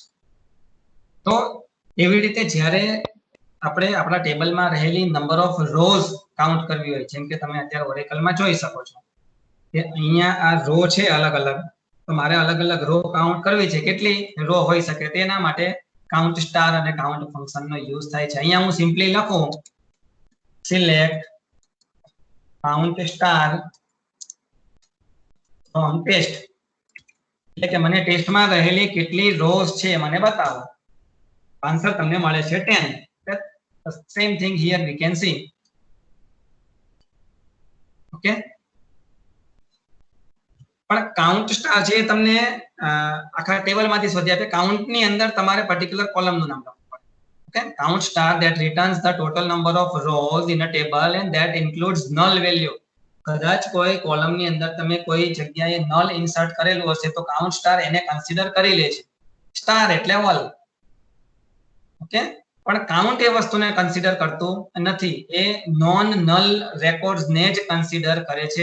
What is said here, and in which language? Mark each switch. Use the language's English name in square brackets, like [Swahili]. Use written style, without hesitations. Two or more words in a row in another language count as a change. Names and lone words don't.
[Gujarati] તો એવી રીતે જ્યારે આપણે આપણા ટેબલમાં રહેલી [English] number of rows [Gujarati] કાઉન્ટ કરવી હોય, જેમ કે તમે અત્યારે ઓરેકલમાં જોઈ શકો છો કે અહીંયા આ રો છે અલગ અલગ, તો મારે અલગ અલગ રો કાઉન્ટ કરવી છે, કેટલી રો હોઈ શકે તેના માટે [English] count star [Gujarati] અને કાઉન્ટ ફંક્શનનો યુઝ થાય છે. અહીંયા હું સિમ્પલી લખું [English] select count star from test, [Gujarati] એટલે કે મને ટેસ્ટમાં રહેલી કેટલી રોઝ છે મને બતાવો. આન્સર તમને મળે છે 10. [English] Same thing here we can see. [Gujarati] Okay, પણ [English] count star [Gujarati] છે તમને આખા ટેબલમાંથી શોધી આપે. કાઉન્ટ ની અંદર તમારે પર્ટિક્યુલર કોલમનું નામ લખવું પડે. [English] okay, count star that returns the total number of rows in a table and that includes null value. [Gujarati] કદાચ કોઈ કોલમની અંદર તમે કોઈ જગ્યાએ નલ ઇન્સર્ટ કરેલું હશે તો [English] count star [Gujarati] એને કન્સિડર કરી લે છે. સ્ટાર એટલે ઓલ. ઓકે, પણ કાઉન્ટ એ વસ્તુને કન્સિડર કરતું નથી, એ [English] non null records [Gujarati] ને જ કન્સિડર કરે છે.